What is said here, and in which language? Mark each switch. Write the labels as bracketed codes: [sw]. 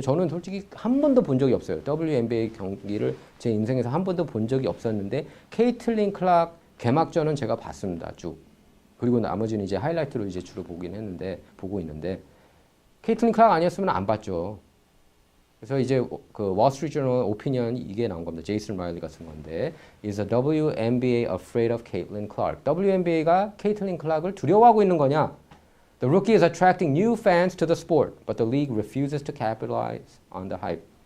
[ko] 저는 솔직히 한 번도 본 적이 없어요. WNBA 경기를 제 인생에서 한 번도 본 적이 없었는데 케이틀린 클락 개막전은 제가 봤습니다. 쭉. 그리고 나머지는 이제 하이라이트로 이제 주로 보고 있는데 케이틀린 클락 아니었으면 안 봤죠. 그래서 이제 월스트리트 저널 오피니언이 이게 나온 겁니다. 제이슨 라일리가 쓴 건데 [en] Is the WNBA afraid of Caitlin Clark? [ko] WNBA가 케이틀린 클락을 두려워하고 있는 거냐? [en] The rookie is attracting new fans to the sport, but the league refuses to capitalize on the hype.